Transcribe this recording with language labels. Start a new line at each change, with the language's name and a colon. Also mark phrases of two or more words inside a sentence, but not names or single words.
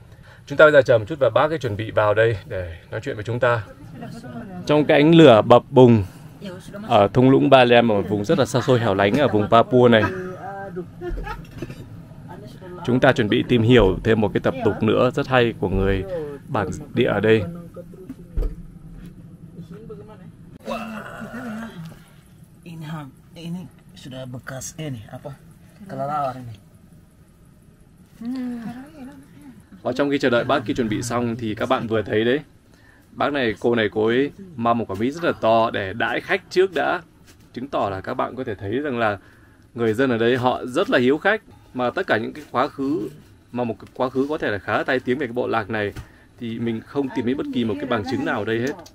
Vietnamese: Chúng ta bây giờ chờ một chút và bác ấy chuẩn bị vào đây để nói chuyện với chúng ta. Trong cái ánh lửa bập bùng ở thung lũng Ba Lem, ở một vùng rất là xa xôi hẻo lánh ở vùng Papua này, chúng ta chuẩn bị tìm hiểu thêm một cái tập tục nữa rất hay của người bản địa ở đây.
Indonesian: Sudah bekas ini apa? Kelelawar ini.
Vietnamese: Và trong khi chờ đợi bác kia chuẩn bị xong thì các bạn vừa thấy đấy, cô này cô ấy mang một quả mít rất là to để đãi khách trước đã, chứng tỏ là các bạn có thể thấy rằng là người dân ở đây họ rất là hiếu khách, mà tất cả những cái quá khứ mà một cái quá khứ có thể là khá là tai tiếng về cái bộ lạc này thì mình không tìm thấy bất kỳ một cái bằng chứng nào ở đây hết.